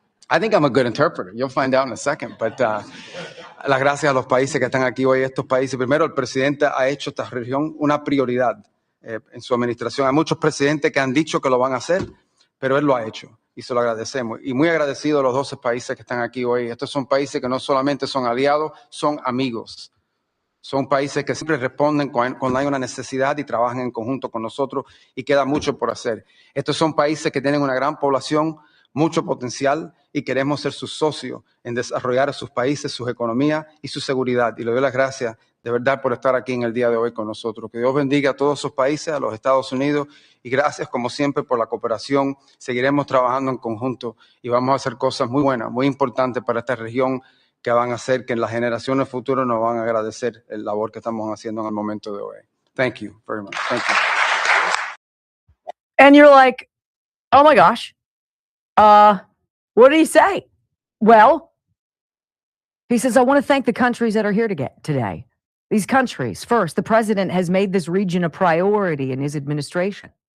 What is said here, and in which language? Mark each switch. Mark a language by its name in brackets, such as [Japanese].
[English] I think I'm a good interpreter. You'll find out in a second. But [Spanish] las gracias a los países que están aquí hoy. Estos países, primero, el presidente ha hecho esta región una prioridad en su administración. Hay muchos presidentes que han dicho que lo van a hacer, pero él lo ha hecho. Y se lo agradecemos. Y muy agradecido a los 12 países que están aquí hoy. Estos son países que no solamente son aliados, son amigos. Son países que siempre responden cuando hay una necesidad y trabajan en conjunto con nosotros y queda mucho por hacer. Estos son países que tienen una gran población, mucho potencial y queremos ser sus socios en desarrollar sus países, sus economías y su seguridad. Y le doy las gracias de verdad por estar aquí en el día de hoy con nosotros. Que Dios bendiga a todos esos países, a los Estados Unidos y gracias como siempre por la cooperación. Seguiremos trabajando en conjunto y vamos a hacer cosas muy buenas, muy importantes para esta región que van a hacer que en las generaciones futuras nos van a agradecer el labor que estamos haciendo en el momento de hoy. [English] Thank you very much. Thank you. And you're like, oh my gosh. What did he say? Well, he says, I want to thank the countries that are here today. These countries. First, the president has made this region a priority in his administration.